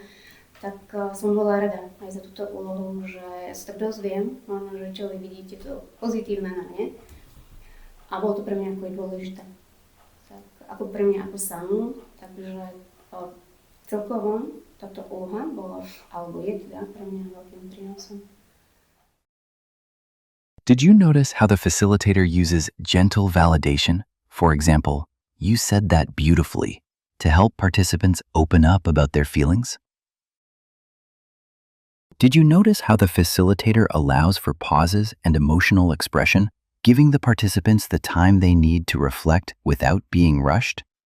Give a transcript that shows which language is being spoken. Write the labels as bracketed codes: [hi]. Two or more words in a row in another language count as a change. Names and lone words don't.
[sk] Tak som bola rada aj za túto úlohu, že sa tak dozviem, možno, že čo vy vidíte to pozitívne na mne. A bolo to pre mňa ako dôležité. Tak ako pre mňa ako samú, takže celkovo táto úloha bola, alebo je teda pre mňa veľkým prínosom. [en] Did you notice how the facilitator uses gentle validation? For example, "You said that beautifully," to help participants open up about their feelings? Did you notice how the facilitator allows for pauses and emotional expression, giving the participants the time they need to reflect without being rushed?